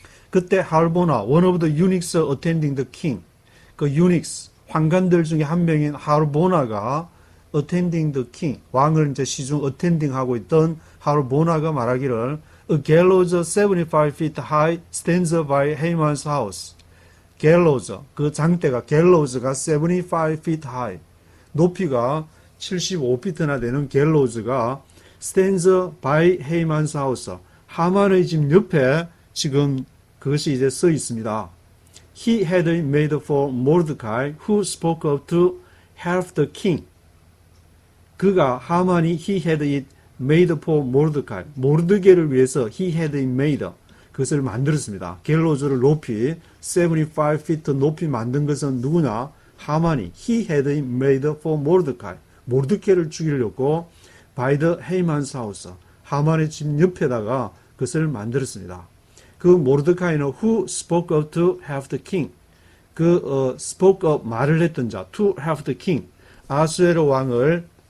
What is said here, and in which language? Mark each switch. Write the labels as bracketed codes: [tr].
[ko] 그때 할보나, [en] one of the eunuchs attending the king, [ko] 그 eunuchs, 환관들 중에 한 명인 할보나가 [en] attending the king, [ko] 왕을 이제 시중 attending 하고 있던 할보나가 말하기를 [en] a gallows 75 feet high stands by Haman's house. [ko] 갤로즈, 그 장대가 갤로즈가 [en] 75 feet high, [ko] 높이가 75피트나 되는 갤로즈가 [en] stands by Haman's house, [ko] 하만의 집 옆에 지금 그것이 이제 써 있습니다. [en] He had it made for Mordecai, who spoke up to help the king. [ko] 그가 하만이 [en] he had it made for Mordecai, [ko] 모르드게를 위해서 [en] he had it made, [ko] 그것을 만들었습니다. 갤로즈를 높이 75 feet 높이 만든 것은 누구냐? 하만이 [en] he had it made for Mordecai, [ko] 모르드게를 죽이려고 [en] by the Haman's house, [ko] 하만의 집 옆에다가 그것을 만들었습니다. 그 모르드카이는 [en] who spoke up to help the king, [ko] 그 spoke up 말을 했던 자, [en] to help the king, [ko] 아수에로 왕을